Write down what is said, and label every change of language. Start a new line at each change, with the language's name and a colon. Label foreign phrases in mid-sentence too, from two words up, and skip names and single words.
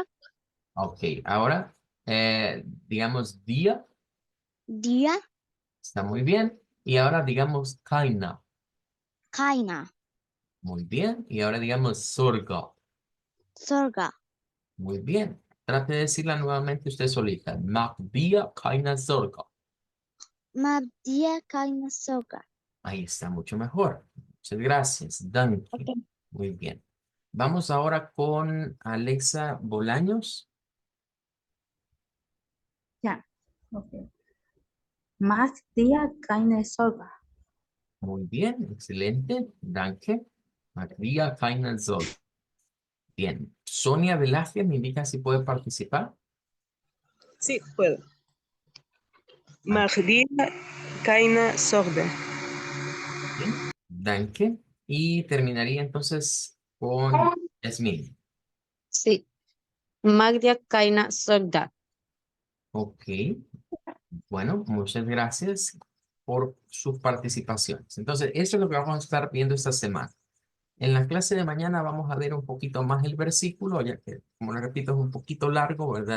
Spanish: Ok, ahora, digamos día.
German: dia
Spanish: Está muy bien. Y ahora digamos keine.
German: kaina
Spanish: Muy bien. Y ahora digamos Sorge.
German: sorga.
Spanish: Muy bien. Trate de decirla nuevamente usted solita.
German: Mach dir keine Sorge. Ma dia kaina soga.
Spanish: Ahí está mucho mejor. Muchas gracias. Danke. Okay. Muy bien. Vamos ahora con Alexa Bolaños.
German: Ja, okay. Mach dir keine Sorge.
Spanish: Muy bien. Excelente.
German: Danke. Mach dir keine Sorge.
Spanish: Bien. Sonia Velázquez me indica si puede participar. Sí, puedo. Ah,
German: Mach dir keine Sorge.
Spanish: bien. Danke. Y terminaría entonces con Yasmin.
German: Sí, Magdia Kaina Sogda.
Spanish: Ok. Bueno, muchas gracias por sus participaciones. Entonces, eso es lo que vamos a estar viendo esta semana. En la clase de mañana vamos a ver un poquito más el versículo, ya que, como le repito, es un poquito largo, ¿verdad?